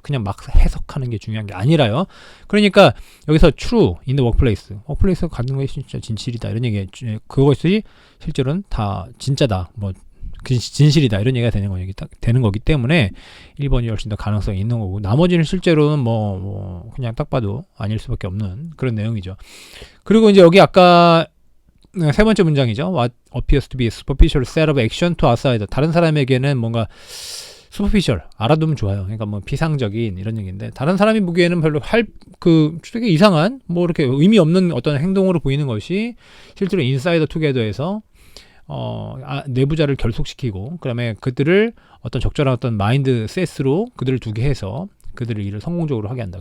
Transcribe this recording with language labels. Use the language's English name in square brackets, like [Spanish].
[Korean] 그냥 막 해석하는 게 중요한 게 아니라요. 그러니까 여기서 [English] true in the workplace [Korean] 에서 갖는 것이 진짜 진실이다 이런 얘기, 그것이 실제로는 다 진짜다, 뭐 진실이다 이런 얘기가 되는 거기 때문에 1번이 훨씬 더 가능성이 있는 거고, 나머지는 실제로는 그냥 딱 봐도 아닐 수밖에 없는 그런 내용이죠. 그리고 이제 여기 아까 세 번째 문장이죠. [English] What appears to be a superficial set of action to outsider. [Korean] 다른 사람에게는 뭔가 superficial, 알아두면 좋아요. 그러니까 뭐 피상적인 이런 얘기인데, 다른 사람이 보기에는 별로 되게 이상한, 뭐 이렇게 의미 없는 어떤 행동으로 보이는 것이 실제로 인사이더 투게더에서 내부자를 결속시키고, 그 다음에 그들을 어떤 적절한 어떤 마인드 셋으로 그들을 두게 해서 그들을 일을 성공적으로 하게 한다.